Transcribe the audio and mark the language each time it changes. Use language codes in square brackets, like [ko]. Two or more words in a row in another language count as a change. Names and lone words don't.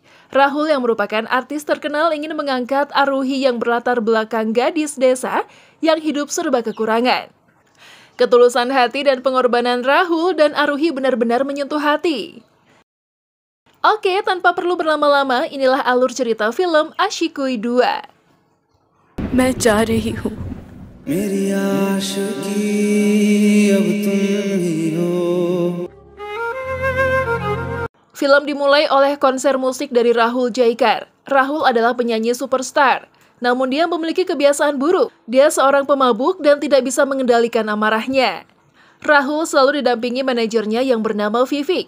[id] Rahul yang merupakan artis terkenal ingin mengangkat Aaruhi yang berlatar belakang gadis desa yang hidup serba kekurangan. Ketulusan hati dan pengorbanan Rahul dan Aaruhi benar-benar menyentuh hati. Oke, tanpa perlu berlama-lama, inilah alur cerita film Aashikui 2. [hi] मैं जा रही हूँ। मेरी आशिकी अब तुम ही हो। [id] Film dimulai oleh konser musik dari Rahul Jaikar. Rahul adalah penyanyi superstar, namun dia memiliki kebiasaan buruk. Dia seorang pemabuk dan tidak bisa mengendalikan amarahnya. Rahul selalu didampingi manajernya yang bernama Vivek.